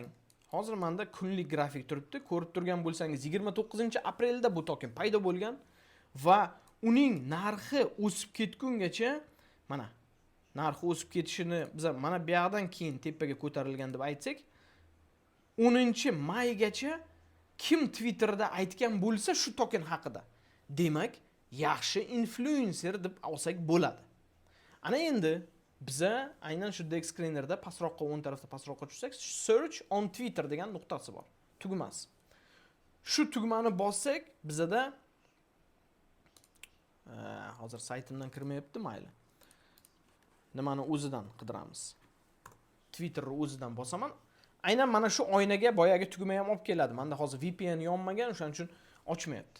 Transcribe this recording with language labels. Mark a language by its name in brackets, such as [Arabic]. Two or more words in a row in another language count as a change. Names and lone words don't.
[Uzbek] Hozir menda kunlik grafik turibdi. Ko'rib turgan bo'lsangiz, 29-aprelda bu token paydo bo'lgan va uning narxi o'sib ketgungacha, mana narxi o'sib ketishini biz mana bu yoqdan keyin tepaga ko'tarilgan deb aytsak, 10-maygacha kim Twitterda aytgan bo'lsa shu token haqida, demak, yaxshi influencer deb olsak bo'ladi. Ana endi biza aynan shu Dexscreenerda pastroqqa, o'ng tarafda pastroqqa tushsak, [English] search on Twitter [Uzbek] degan nuqtasi bor, tugmasi. Shu tugmani bossak, bizada hozir saytimdan kirmayapti, mayli. Nimani o'zidan qidiramiz. Twitterni o'zidan bosaman. Aynan mana shu oynaga boyagi tugma ham olib keladi. Menda hozir VPN yonmagan, o'shaning uchun ochmayapti.